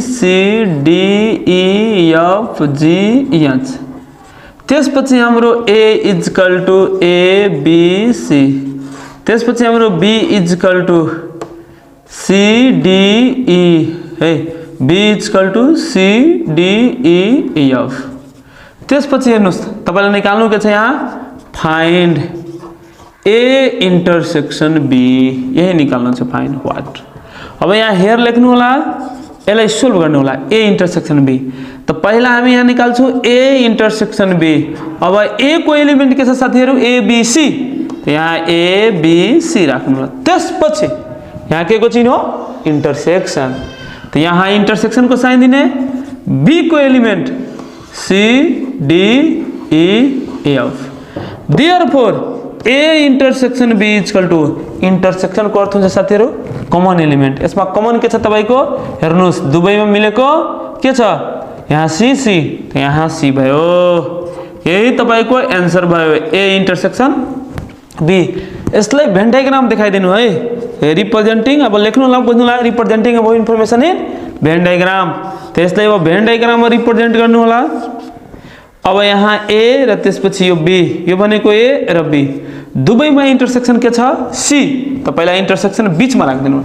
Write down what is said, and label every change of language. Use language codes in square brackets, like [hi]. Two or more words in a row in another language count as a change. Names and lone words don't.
[en] C D E F G H, [ne] त्यसपछि हाम्रो [en] A equal to A B C, [ne] त्यसपछि हाम्रो [en] B equal to C D E hai, B equal to C D E F, [ne] त्यसपछि हेर्नुस् तपाईलाई निकाल्नु के छ यहाँ [en] find A intersection B, [ne] यही निकाल्नु छ [en] find what. [ne] अब यहाँ हेयर लेख्नु होला, यसलाई सोल्भ गर्नु होला [en] A intersection B, [ne] तो पहिला हामी यहाँ निकाल्छौँ [en] A intersection B. [ne] अब ए को एलिमेंट के छ साथीहरु [en] A B C, [ne] तो यहाँ [en] A B C [ne] राख्नु होला, त्यसपछि यहाँ के को चिन्ह हो इंटरसेक्शन, तो यहाँ इंटरसेक्शन को साइन दिने, बी को एलिमेंट [en] C D E F, therefore A intersection B equal to, [ne] इंटरसेक्शन को अर्थ हुन्छ साथीहरु [en] common element, [ne] यसमा कमन के छ तपाईको हेर्नुस् दुवैमा मिलेको के छ यहाँ [en] C C, [ne] तो यहाँ सी भयो, यही तपाईको आन्सर भयो [en] A intersection B. [ne] यसलाई [en] Venn diagram [ne] देखाइदिनु है, रिप्रेजेंटिङ, अब लेख्नु ला बुझ्नु ला [en] representing अब information in Venn diagram, [ne] त्यसलाई अब [en] Venn diagramमा [ne] रिप्रेजेंट गर्नु होला। अब यहाँ ए र त्यसपछि यो बी, यो भनेको ए र बी, दुवैमा इंटरसेक्शन के छ सी, त पहिला इंटरसेक्शन बीचमा राख्दिनु।